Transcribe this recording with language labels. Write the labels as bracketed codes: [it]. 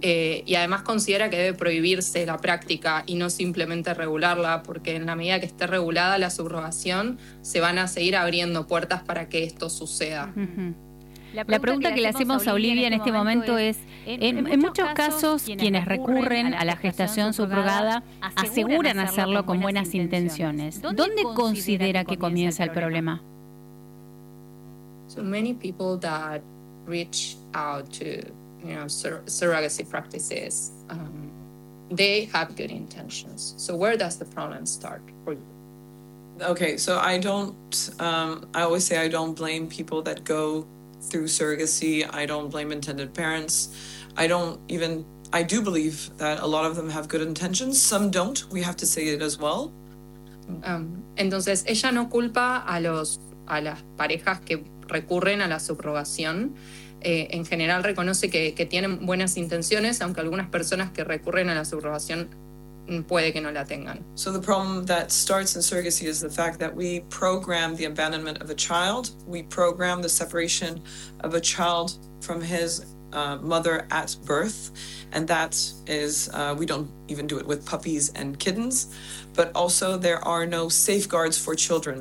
[es] Y además considera que debe prohibirse la práctica y no simplemente regularla, porque en la medida que esté regulada la subrogación se van a seguir abriendo puertas para que esto suceda. Uh-huh. La pregunta que le hacemos a Olivia en este momento es, en muchos casos quienes recurren a la gestación subrogada aseguran hacerlo con buenas intenciones. ¿Dónde considera que comienza el problema? [en] So many people that reach out to, you know, surrogacy practices, they have good intentions. So where does the problem start for you? Okay, so I don't, I always say I don't blame people that go through surrogacy. I don't blame intended parents. I do believe that a lot of them have good intentions. Some don't, we have to say it as well. [es] Entonces, ella no culpa a las parejas que recurren a la subrogación. En general reconoce que tienen buenas intenciones, aunque algunas personas que recurren a la subrogación puede que no la tengan. [en] So the problem that starts in surrogacy is the fact that we program the abandonment of a child, we program the separation of a child from his mother at birth, and that is, we don't even do it with puppies and kittens, but also there are no safeguards for children.